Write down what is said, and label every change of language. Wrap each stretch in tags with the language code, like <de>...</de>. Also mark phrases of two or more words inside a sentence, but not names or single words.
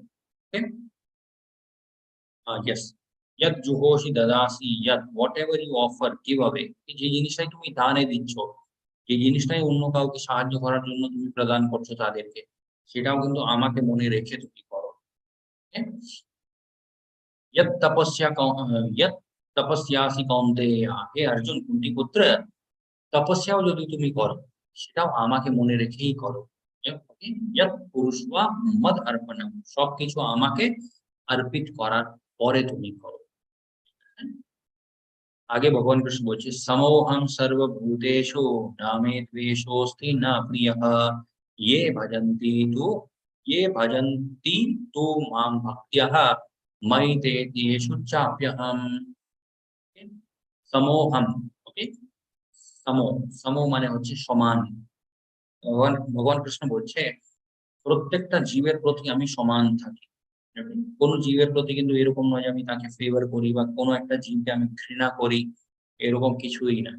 <en>Okay? Yes.</en> <sa>ইয়ৎ জুহোষি দদাসি ইয়ৎ,</sa> <en>whatever you offer, give away,</en> <bn>যে জিনিসটাই তুমি দানে দিচ্ছ, যে জিনিসটাই অন্য কাউকে সাহায্য করার জন্য তুমি প্রদান করছো তাদেরকে, সেটাও কিন্তু আমাকে মনে রেখে তুমি করো। হ্যাঁ?</bn> <sa>यत् तपस्या यत् তপস্যাসি কৌন্তেয়া,</sa> <bn>হে অর্জুন কুন্তি পুত্র, তপস্যাও যদি তুমি করো সেটাও আমাকে মনে রেখেই করো।</bn> <sa>ইয়ৎ পুরুষবা মদ অর্পণম,</sa> <bn>সবকিছু আমাকে অর্পিত করার পরে তুমি করো। হ্যাঁ? আগে ভগবান কৃষ্ণ বলছে,</bn> <sa>সমোহং সর্বভূতেষু না মে দ্বেষোস্তি না প্রিয়ঃ ये भजन्ति तु ये भजन्ति तु मां भक्त्या मयि ते तेषु चाप्यहम्।</sa> <bn>समोहम। ওকে? সম, সম মানে হচ্ছে সমান। ভগবান কৃষ্ণ বলছে প্রত্যেকটা জীবের প্রতি আমি সমান থাকি। কোন জীবের প্রতি কিন্তু এরকম নয় যে আমি তাকে ফেভার করি বা কোনো একটা জীবকে আমি ঘৃণা করি, এরকম কিছুই না।</bn>